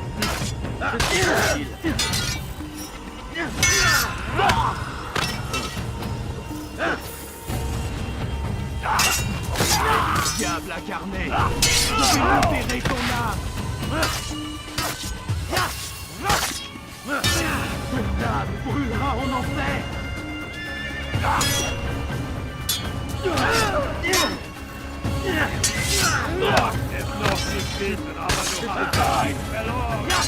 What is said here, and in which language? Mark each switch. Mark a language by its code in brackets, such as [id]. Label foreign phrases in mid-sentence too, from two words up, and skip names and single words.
[fr] Diable incarné, je vais libérer ton âme. Ton âme brûlera en enfer. [de] Noch ist noch nicht wissen, aber du hast bereits verloren.